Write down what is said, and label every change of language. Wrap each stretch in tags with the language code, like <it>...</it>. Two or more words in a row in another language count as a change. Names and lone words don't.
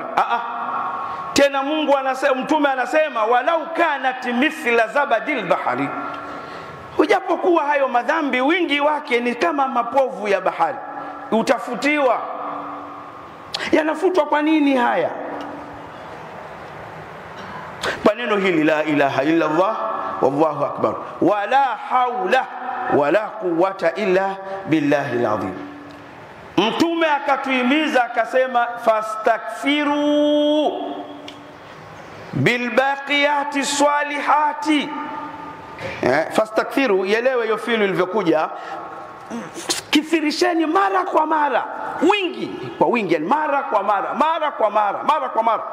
<sw>Tena Mungu anasema, Mtume anasema,</sw> <ar>ولو كانت مثل زبد البحر,</ar> <sw>ujapokuwa hayo madhambi wingi wake ni kama mapovu ya bahari, utafutiwa. Yanafutwa kwa nini haya? Kwa neno hili la</sw> <ar>إله إلا الله والله أكبر ولا حول ولا قوة إلا بالله العظيم.</ar> <sw>Mtume akatuhimiza akasema,</sw> <ar>فاستكثروا بالباقيات الصالحات.</ar> <sw>Fastakfiru, yelewe hiyo fi'il ilivyokuja, kithirisheni mara kwa mara, wingi kwa wingi, mara kwa mara, mara kwa mara, mara kwa mara.</sw>